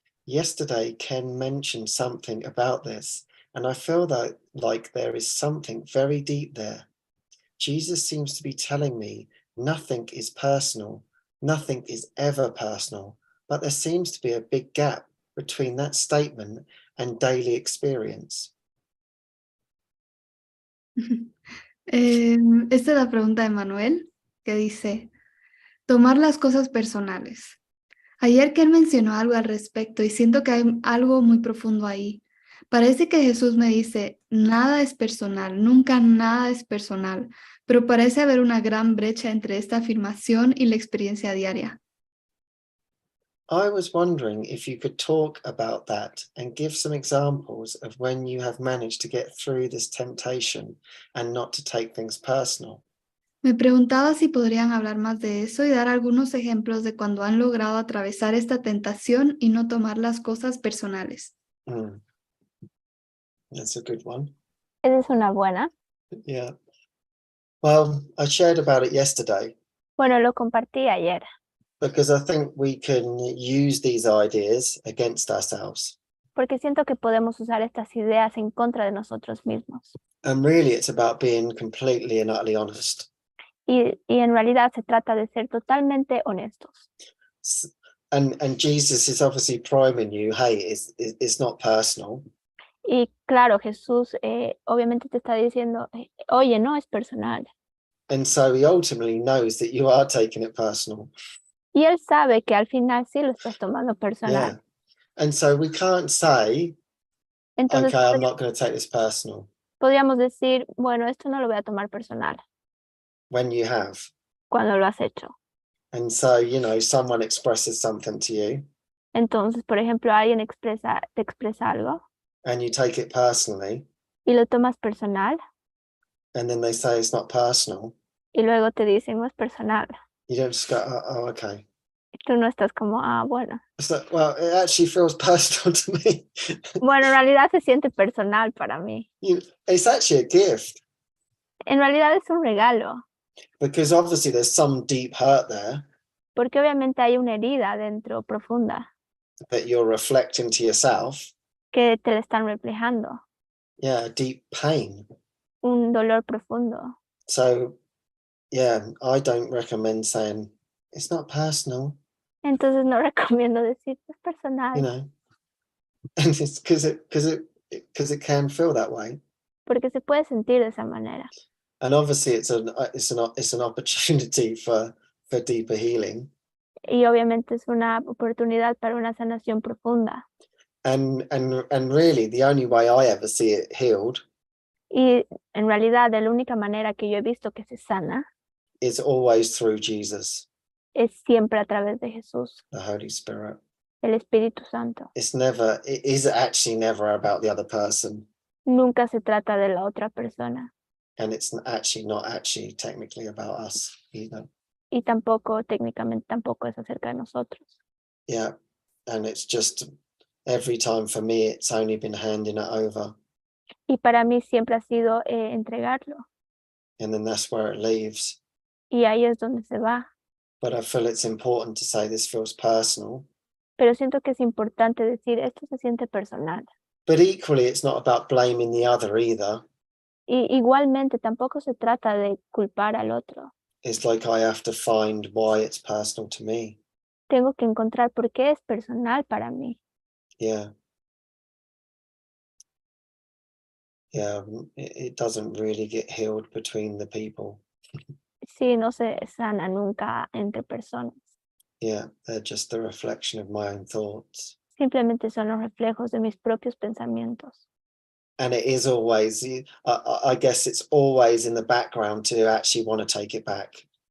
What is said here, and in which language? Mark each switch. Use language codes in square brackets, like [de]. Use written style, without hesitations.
[en] Yesterday, Ken mentioned something about this, and I feel that like there is something very deep there. Jesus seems to be telling me nothing is personal, nothing is ever personal, but there seems to be a big gap between that statement and daily experience. [es] Esta es la pregunta de Manuel, que dice, tomar las cosas personales. Ayer Ken mencionó algo al respecto y siento que hay algo muy profundo ahí. Parece que Jesús me dice, nada es personal, nunca nada es personal, pero parece haber una gran brecha entre esta afirmación y la experiencia diaria. [en] I was wondering if you could talk about that and give some examples of when you have managed to get through this temptation and not to take things personal. [es] Me preguntaba si podrían hablar más de eso y dar algunos ejemplos de cuando han logrado atravesar esta tentación y no tomar las cosas personales. [en] That's a good one. [es] Esa es una buena. [en] Yeah. Well, I shared about it yesterday [es] Bueno, lo compartí ayer, [en] because I think we can use these ideas against ourselves. [es] porque siento que podemos usar estas ideas en contra de nosotros mismos. [en] And really, it's about being completely and utterly honest. [es] Y en realidad se trata de ser totalmente honestos. [en] And Jesus is obviously priming you, hey, it's not personal. [es] Y claro, Jesús obviamente te está diciendo, oye, no es personal. [en] And so he ultimately knows that you are taking it personal. [es] Y él sabe que al final sí lo estás tomando personal. [en] Yeah. And so we can't say, [es] Entonces, [en] okay, I'm not going to take this personal. [es] Podríamos decir, bueno, esto no lo voy a tomar personal. [en] When you have. [es] Cuando lo has hecho. [en] And so, you know, someone expresses something to you. [es] Entonces, por ejemplo, alguien te expresa algo. [en] And you take it personally. [es] Y lo tomas personal. [en] And then they say it's not personal. [es] Y luego te dicen, no es personal. [en] You don't just go, oh, okay. [es] Y tú no estás como, bueno. [en] It's like, well, it actually feels personal to me. [es] Bueno, en realidad se siente personal para mí. [en] It's actually a gift. [es] En realidad es un regalo. [en] Because obviously there's some deep hurt there. [es] Porque obviamente hay una herida dentro profunda. [en] That you're reflecting to yourself. [es] Que te la están reflejando. [en] Yeah, deep pain. [es] Un dolor profundo. [en] So, yeah, I don't recommend saying, it's not personal. [es] Entonces no recomiendo decir, es personal. [en] You know, and it's because it can feel that way. [es] Porque se puede sentir de esa manera. [en] And obviously it's an opportunity for deeper healing. [es] Y obviamente es una oportunidad para una sanación profunda. [en] And really the only way I ever see it healed. [es] Y en realidad la única manera que yo he visto que se sana [en] is always through Jesus. [es] Es siempre a través de Jesús. [en] The Holy Spirit. [es] El Espíritu Santo. [en] It is actually never about the other person. [es] Nunca se trata de la otra persona. [en] And it's actually not technically about us either. [es] Y tampoco, técnicamente, tampoco es acerca de nosotros. [en] Yeah, and it's just every time for me, it's only been handing it over. [es] Y para mí siempre ha sido entregarlo. [en] And then that's where it leaves. [es] Y ahí es donde se va. [en] But I feel it's important to say this feels personal. [es] Pero siento que es importante decir, esto se siente personal. [en] But equally, it's not about blaming the other either. [es] Y igualmente, tampoco se trata de culpar al otro. [en] It's like I have to find why it's personal to me. [es] Tengo que encontrar por qué es personal para mí. [en] Yeah. Yeah, it doesn't really get healed between the people. [es] Sí, no se sana nunca entre personas. [en] Yeah, they're just the reflection of my own thoughts. [es] Simplemente son los reflejos de mis propios pensamientos. [en] And it is always, I guess it's always in the background to actually want to take it back.